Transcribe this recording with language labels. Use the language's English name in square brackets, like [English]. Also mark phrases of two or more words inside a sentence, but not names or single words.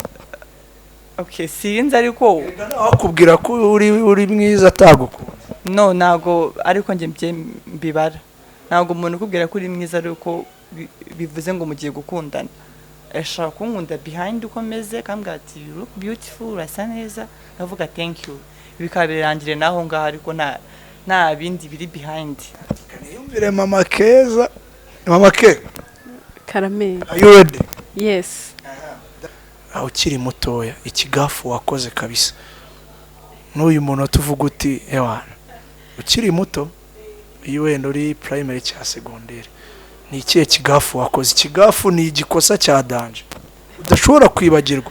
[Kinyarwanda] Okay sinzi ariko nakubwira ko uri mwiza atagukunze. No ntago ariko nje mbibara ntago umuntu ukubwira ko uri mwiza ariko bivuze ngo mugiye gukundana. Ashaka kunkunda behind uko meze kambwa ati [English] you look beautiful [Kinyarwanda] urasa neza navuga [English] thank you [Kinyarwanda] bikabirangire naho ngaho ariko nta bindi biri behind. Kaniyumvire mama Keza. Mama Ke Caramel. [English] Are you ready? Yes. [Kinyarwanda] Aho ukiri mutoya ikigafu wakoze kabisa n'uyu muntu tuvuga uti ewana ukiri muto iyo wenda uri primary cya secondaire ni ikihe kigafu wakoze? Ikigafu ni igikosa cya danger udashobora kwibagirwa.